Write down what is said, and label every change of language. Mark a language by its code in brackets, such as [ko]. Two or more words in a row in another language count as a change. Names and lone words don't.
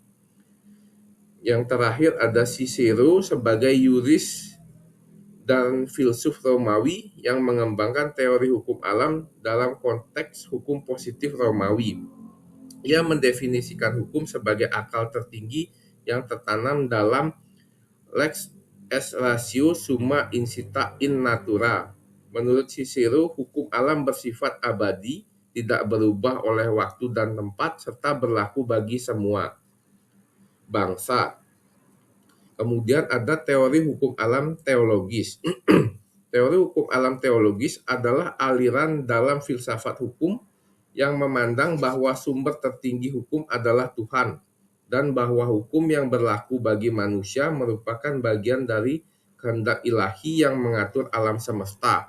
[id] Yang terakhir ada Cicero sebagai yuris dan filsuf Romawi yang mengembangkan teori hukum alam dalam konteks hukum positif Romawi. Ia mendefinisikan hukum sebagai akal tertinggi yang tertanam dalam [la] lex est ratio summa incita in natura. [id] Menurut Cicero, hukum alam bersifat abadi, tidak berubah oleh waktu dan tempat, serta berlaku bagi semua bangsa. Kemudian ada teori hukum alam teologis. Teori hukum alam teologis adalah aliran dalam filsafat hukum yang memandang bahwa sumber tertinggi hukum adalah Tuhan, dan bahwa hukum yang berlaku bagi manusia merupakan bagian dari kehendak ilahi yang mengatur alam semesta.